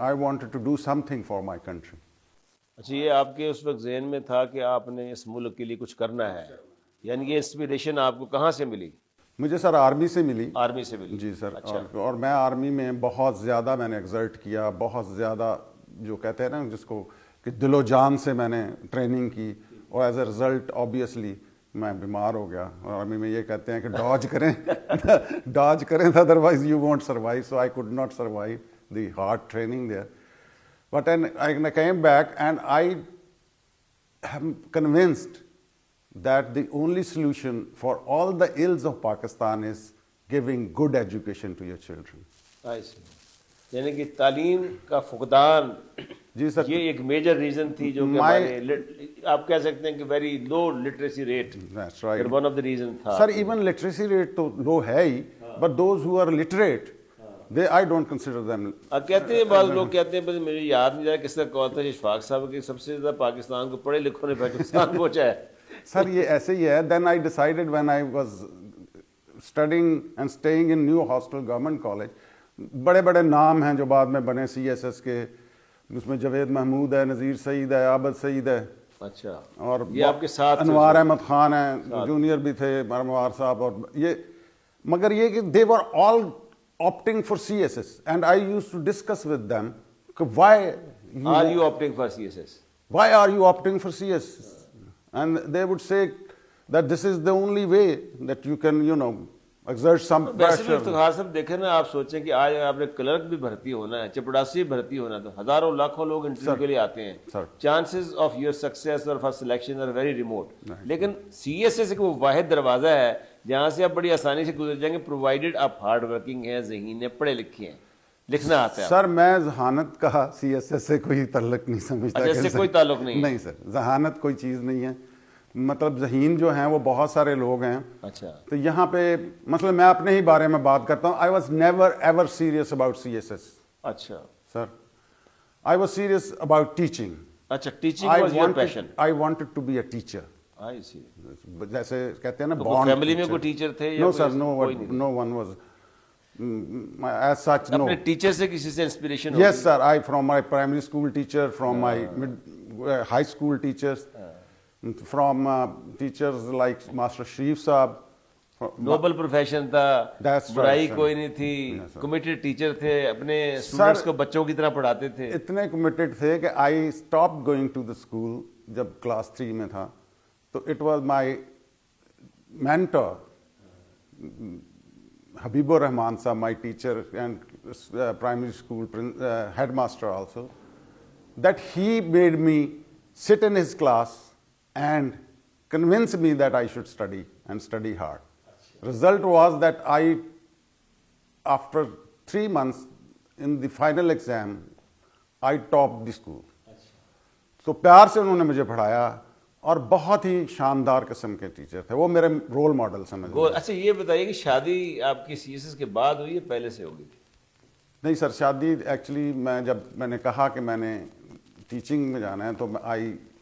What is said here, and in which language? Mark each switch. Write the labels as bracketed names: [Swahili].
[English] I wanted to do something for my country. [Urdu] اچھا یہ آپ کے اس وقت ذہن میں تھا کہ آپ نے اس ملک کے لیے کچھ کرنا ہے، یعنی یہ انسپریشن آپ کو کہاں سے ملی؟ مجھے سر آرمی سے ملی. آرمی سے ملی. جی سر. اور میں آرمی میں بہت زیادہ میں نے ایگزرٹ کیا، بہت زیادہ جو کہتے ہیں نا جس کو کہ دل و جان سے میں نے ٹریننگ کی، اور ایز اے رزلٹ آبویسلی میں بیمار ہو گیا. اور آرمی میں یہ کہتے ہیں کہ ڈاج کریں ڈاج کریں otherwise you won't survive. [English] So I could not survive the hard training there. But then I came back and I am convinced that the only solution for all the ills of Pakistan is giving good education to your children. I see. [Urdu] یعنی کہ تعلیم کا فقدان جی سر، یہ ایک major reason تھی جو کہ ہمارے آپ کہہ سکتے ہیں کہ [English] Very low literacy rate. That's right. One of the reason تھا. Sir even literacy rate تو low ہے ہی، but those who are literate I don't consider them. [Urdu] کہتے ہیں بعض لوگ کہتے ہیں مجھے یاد نہیں رہا کس کا کون تھا اشفاق صاحب کہ سب سے زیادہ پاکستان کو پڑھے لکھوں نے پاکستان پہنچا ہے. سر یہ ایسے ہی ہے. [English] Then I decided when I was studying and staying in New Hostel Government College, [Urdu] بڑے بڑے نام ہیں جو بعد میں بنے CSS کے، اس میں جاوید محمود ہے، نذیر سعید ہے، [English] عابد سعید ہے. [Urdu] اچھا. اور یہ آپ کے ساتھ انوار احمد خان ہیں، جونیئر بھی تھے، انوار صاحب. اور یہ مگر یہ کہ [English] they were all opting for CSS and I used to discuss with them why are you opting for CSS? Why are you opting for CSS? And they would say that this is the only way that you can, exert some [Urdu] ویسے بھی [English] pressure. [Urdu] Iftikhar صاحب دیکھیں نا، آپ سوچیں کہ آج آپ نے کلرک بھی بھرتی ہونا ہے، چپڑاسی بھی بھرتی ہونا ہے، تو ہزاروں لاکھوں لوگ انٹرویو کے لیے آتے ہیں. [English] Chances of your success اور for selection are very remote. [Urdu] لیکن CSS ایک وہ واحد دروازہ ہے جہاں سے آپ بڑی آسانی سے گزر جائیں گے پرووائڈیڈ آپ ہارڈ ورکنگ ہیں، ذہین ہیں، پڑھے لکھے ہیں، لکھنا آتا ہے. سر میں ذہانت کا سی ایس ایس سے کوئی تعلق نہیں سمجھتا. اچھا، اس سے کوئی تعلق نہیں ہے؟ نہیں سر، ذہانت کوئی چیز نہیں ہے. مطلب ذہین جو ہیں وہ بہت سارے لوگ ہیں. اچھا تو یہاں پہ مثلا میں اپنے ہی بارے میں بات کرتا ہوں. [English] I was never ever serious about C S S. [Urdu] اچھا [English] Sir I was serious about teaching. اچھا، teaching was your passion. I wanted to be a teacher. I see. [Urdu] جیسے کہتے ہیں نا تو [English] Bond. [Urdu] فیملی میں کوئی ٹیچر تھے یا [English] no [Urdu] کوئی سر، کوئی نہیں؟ [English] No one was as such. No. [Urdu] اپنے ٹیچر سے کسی سے انسپریشن ہوگی؟ [English] Yes, sir. I from my primary school teacher, from my high school teachers, from teachers like Master Sharif Saab. [Urdu] Nobel profession تھا، [English] That's right, [Urdu] برائی [English] sir. [Urdu] کوئی نہیں تھی، [English] Yes, sir. [Urdu] کمیٹڈ ٹیچر تھے، اپنے اسٹوڈنٹس کو بچوں کی طرح پڑھاتے تھے. اتنے کمیٹڈ تھے کہ [English] I stop going to the school [Urdu] جب کلاس 3 میں تھا. [English] تو it was my mentor حبیب الرحمان صاحب, my teacher and primary school headmaster also, that he made me sit in his class and convince me that I should study and study hard. Result was that I, after 3 months in the final exam, I topped the school. [Urdu] تو پیار سے انہوں نے مجھے پڑھایا اور بہت ہی شاندار قسم کے ٹیچر تھے. وہ میرے رول ماڈل سمجھ. اچھا یہ بتائیے کہ شادی آپ کی سی ایس ایس کے بعد ہوئی ہے پہلے سے ہوگی تھی؟ نہیں سر, شادی ایکچولی جب میں نے کہا کہ میں نے ٹیچنگ میں جانا ہے تو آئی